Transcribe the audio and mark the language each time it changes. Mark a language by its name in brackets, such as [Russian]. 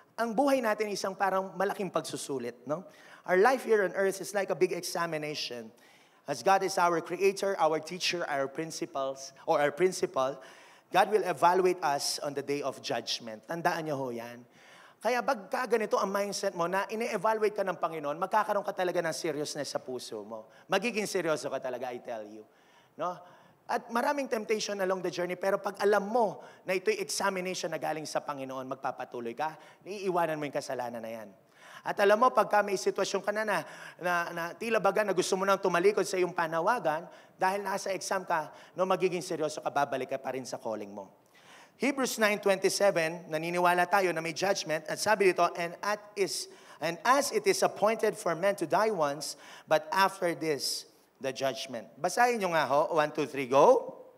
[Filipino] Ang buhay natin isang parang malaking pagsusulit, no? [English] Our life here on earth is like a big examination. As God is our creator, our teacher, our principal, God will evaluate us on the day of judgment. [Filipino] Tandaan niyo ho yan. Kaya pagka ganito ang mindset mo na ine-evaluate ka ng Panginoon, magkakaroon ka talaga ng seriousness sa puso mo. Magiging seryoso ka talaga, [English] I tell you. [Filipino] No? At maraming temptation [English] along the journey, [Filipino] pero pag alam mo na ito'y examination na galing sa Panginoon, magpapatuloy ka, iiwanan mo yung kasalanan na yan. At alam mo, pagka may sitwasyon ka na tila baga na gusto mo nang tumalikod sa iyong panawagan, dahil nasa exam ka, no, magiging seryoso ka, babalik ka pa rin sa calling mo. [English] Hebrews 9:27, [Filipino] naniniwala tayo na may judgment, at sabi dito, [English] and as it is appointed for men to die once, but after this, the judgment. [Filipino] Basahin nyo nga ho, 1, 2, 3, go.